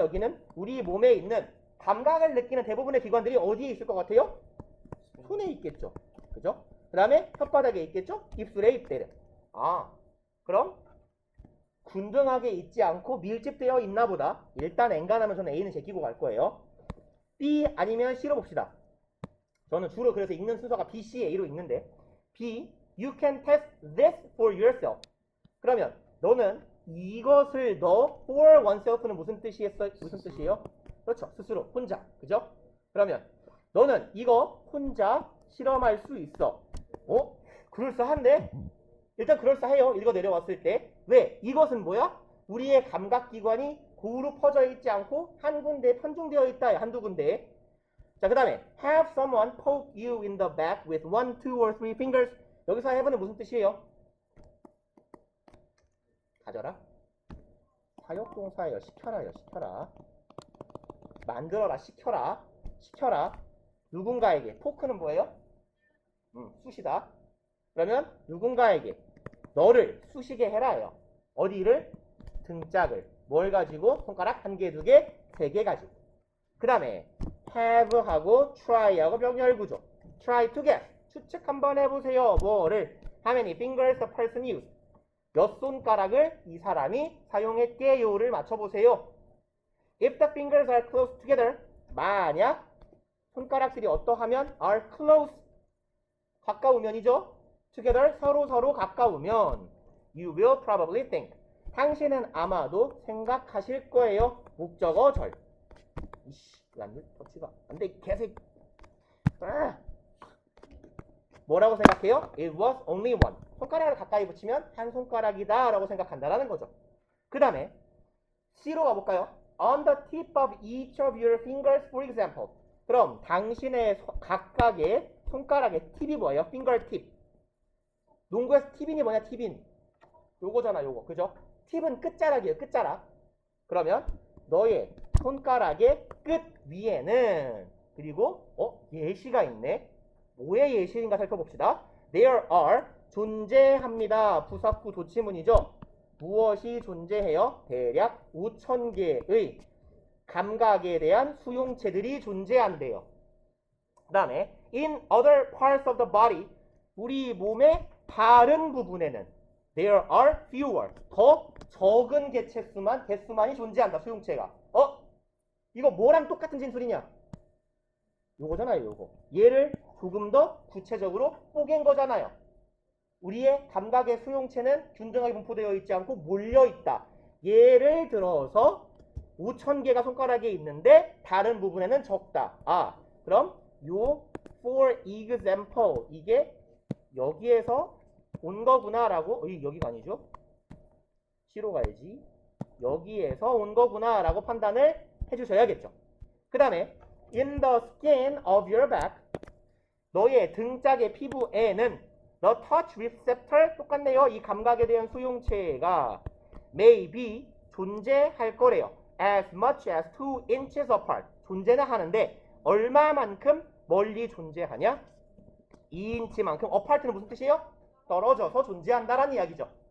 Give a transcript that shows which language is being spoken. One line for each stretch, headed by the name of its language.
Korean: 여기는 우리 몸에 있는 감각을 느끼는 대부분의 기관들이 어디에 있을 것 같아요? 손에 있겠죠. 그죠? 그 다음에 혓바닥에 있겠죠? 입술에 있대요. 그럼 균등하게 있지 않고 밀집되어 있나 보다. 일단 N간하면 저는 A는 제끼고 갈 거예요. B 아니면 C로 봅시다. 저는 주로 그래서 읽는 순서가 B, C, A로 읽는데 B,
English: you can test this for yourself.
Korean: 그러면 너는 이것을 for oneself는 무슨 뜻이에요? 그렇죠. 스스로, 혼자. 그죠? 그러면 너는 이거 혼자 실험할 수 있어. 그럴싸한데? 일단 그럴싸해요. 읽어 내려왔을 때. 왜? 이것은 뭐야? 우리의 감각기관이 고루 퍼져 있지 않고 한 군데에 편중되어 있다. 한두 군데에. 자, 그 다음에
English: have someone poke you in the back with 1, 2, or 3 fingers.
Korean: 여기서 have는 무슨 뜻이에요? 가져라. 사역동사예요. 시켜라요. 시켜라. 만들어라. 시켜라. 누군가에게. 포크는 뭐예요? 쑤시다. 그러면 누군가에게 너를 쑤시게 해라요. 어디를? 등짝을. 뭘 가지고? 손가락 1개, 2개, 3개 가지고. 그 다음에 have하고 try하고 병렬 구조.
English: try to guess.
Korean: 추측 한번 해보세요. 뭐를?
English: How many fingers the person used?
Korean: 몇 손가락을 이 사람이 사용했게요를 맞춰보세요.
English: If the fingers are close together.
Korean: 만약 손가락들이 어떠하면 are close. 가까우면이죠.
English: together
Korean: 서로 가까우면
English: you will probably think.
Korean: 당신은 아마도 생각하실 거예요. 목적어 절. 이씨, 안 돼? 터치가 안 돼. 개새끼. 뭐라고 생각해요?
English: It was only one.
Korean: 손가락을 가까이 붙이면 한 손가락이다 라고 생각한다라는 거죠. 그 다음에 C로 가볼까요?
English: On the tip of each of your fingers, for example.
Korean: 그럼 당신의 각각의 손가락의 팁이 뭐예요? fingertip. 농구에서 팁인이 뭐냐? 팁인. 요거잖아, 요거. 그죠? 팁은 끝자락이에요, 끝자락. 그러면 너의 손가락의 끝 위에는 그리고 예시가 있네. 뭐의 예시인가 살펴봅시다.
English: There are
Korean: 존재합니다. 부사구 도치문이죠. 무엇이 존재해요? 대략 5,000개의 감각에 대한 수용체들이 존재한대요. 그 다음에
English: in other parts of the body
Korean: 우리 몸의 다른 부분에는
English: there are fewer
Korean: 더 적은 개수만이 존재한다. 수용체가. 이거 뭐랑 똑같은 진술이냐? 요거잖아요, 요거. 얘를 조금 더 구체적으로 뽀갠 거잖아요. 우리의 감각의 수용체는 균등하게 분포되어 있지 않고 몰려있다. 예를 들어서 5,000개가 손가락에 있는데 다른 부분에는 적다. 그럼 요
English: for example
Korean: 이게 여기에서 온 거구나 라고 여기가 아니죠? C로 가야지. 여기에서 온 거구나 라고 판단을 해주셔야겠죠. 그 다음에
English: in the skin of your back
Korean: 너의 등짝의 피부에는
English: the touch receptor
Korean: 똑같네요. 이 감각에 대한 수용체가
English: may be
Korean: 존재할 거래요.
English: as much as 2 inches apart
Korean: 존재는 하는데 얼마만큼 멀리 존재하냐? 2인치만큼 apart는 무슨 뜻이에요? 떨어져서 존재한다라는 이야기죠.